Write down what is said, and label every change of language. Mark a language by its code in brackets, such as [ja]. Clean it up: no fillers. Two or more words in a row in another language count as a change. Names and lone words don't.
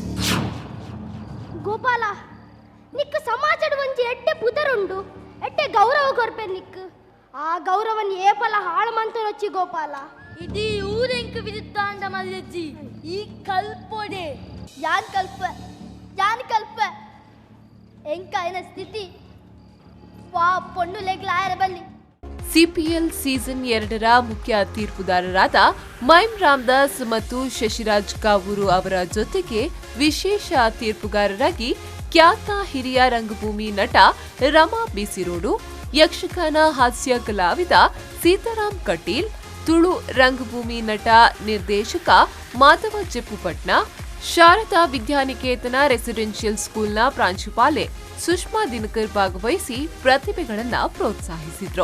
[tcy] ಗೋಪಾಲ ನಿಕ್ಕ ಸಮಾಜದ ಒಂಜಿ ಎಡ್ಡೆ ಪುದರುಂಡು ಎಡ್ಡೆ ಗೌರವ ಕೊರ್ಪೆ ನಿಕ್ಕ ಆ ಗೌರವನ್ ಏಪಲ ಹಾಳು ಮಂತನೊಚ್ಚಿ ಗೋಪಾಲ ಇಡೀ ಊರೆಂಕ ವಿರುದ್ಧ ಅಂಡ ಮಲ್ಲಜ್ಜಿ ಈ ಕಲ್ಪೊಡೆ ಯಾನ್ ಕಲ್ಪ ಎಂಕ ಏನ ಸ್ಥಿತಿ ವಾ ಪೊಣ್ಣು ಲೆಗ್ಲಾಯರ ಬಲ್ಲಿ. [kn] ಸಿಪಿಎಲ್ ಸೀಸನ್ 2ರ ಮುಖ್ಯ ತೀರ್ಪುದಾರರಾದ ಮೈಮ್ ರಾಮದಾಸ್ ಮತ್ತು ಶಶಿರಾಜ್ ಕಾವೂರು ಅವರ ಜೊತೆಗೆ ವಿಶೇಷ ತೀರ್ಪುಗಾರರಾಗಿ ಖ್ಯಾತ ಹಿರಿಯ ರಂಗಭೂಮಿ ನಟ ರಮಾ ಬಿಸಿರೋಡು, ಯಕ್ಷಗಾನ ಹಾಸ್ಯ ಕಲಾವಿದ ಸೀತಾರಾಮ್ ಕಟೀಲ್, ತುಳು ರಂಗಭೂಮಿ ನಟ ನಿರ್ದೇಶಕ ಮಾಧವ ಚೆಪ್ಪುಪಟ್ನ, ಶಾರದಾ ವಿದ್ಯಾನಿಕೇತನ ರೆಸಿಡೆನ್ಷಿಯಲ್ ಸ್ಕೂಲ್ನ ಪ್ರಾಂಶುಪಾಲೆ ಸುಷ್ಮಾ ದಿನಕರ್ ಭಾಗವಹಿಸಿ ಪ್ರತಿಭೆಗಳನ್ನ ಪ್ರೋತ್ಸಾಹಿಸಿದ್ರು.